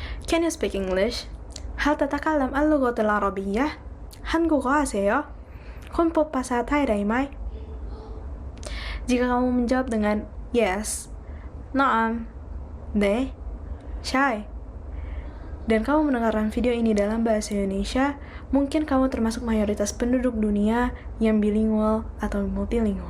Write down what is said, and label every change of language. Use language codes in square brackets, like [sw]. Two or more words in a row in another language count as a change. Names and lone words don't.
[en] Can you speak English? [ar] هل تتكلم اللغة العربية? [ko] 한국어 아세요? [th] คุณพูดภาษาไทยได้ไหม? [id] Jika kamu menjawab dengan yes, naam, 네, syai, dan kamu mendengarkan video ini dalam bahasa Indonesia, mungkin kamu termasuk mayoritas penduduk dunia yang bilingual atau multilingual.